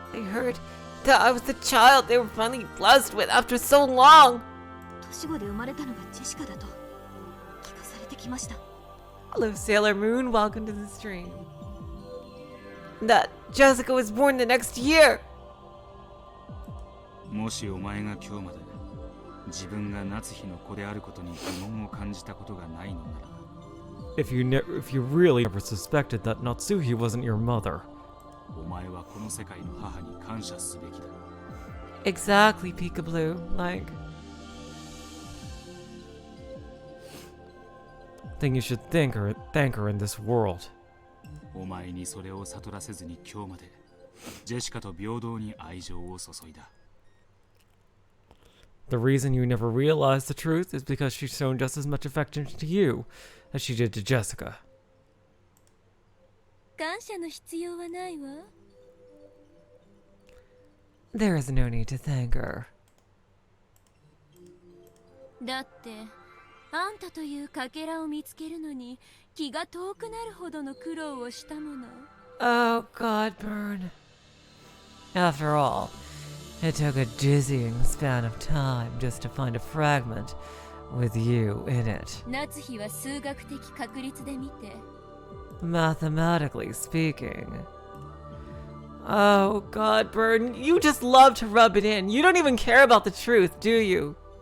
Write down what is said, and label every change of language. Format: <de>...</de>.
<en>heard that I was the child they were finally blessed with after so long.</en> <ja>年子で生まれたのがジェシカだと聞かされてきました</ja> <en>Hello, Sailor Moon. Welcome to the stream. That Jessica was born the next year.</en> <ja>もしお前が今日まで自分が夏日の子であることに疑問を感じたことがないのなら</ja> <en>If you really never suspected that Natsuhi wasn't your mother.</en> <ja>お前はこの世界の母に感謝すべきだ</ja> <en>Exactly, Peekaboo. Like, Then you should thank her in this world.</en> <ja>お前にそれを悟らせずに今日までジェシカと平等に愛情を注いだ</ja> <en>The reason you never realized the truth is because she's shown just as much affection to you as she did to Jessica.</en> <ja>感謝の必要はないわ</ja> <en>there is no need to thank her.</en> <ja>だってあんたというかけらを見つけるのに気が遠くなるほどの苦労をしたもの</ja> <en>Oh, God, burn. After all, it took a dizzying span of time just to find a fragment with you in it.</en> <ja>夏日は数学的確率で見て</ja> <en>Mathematically speaking. Oh, God, burn. You just love to rub it in. You don't even care about the truth, do you?</en>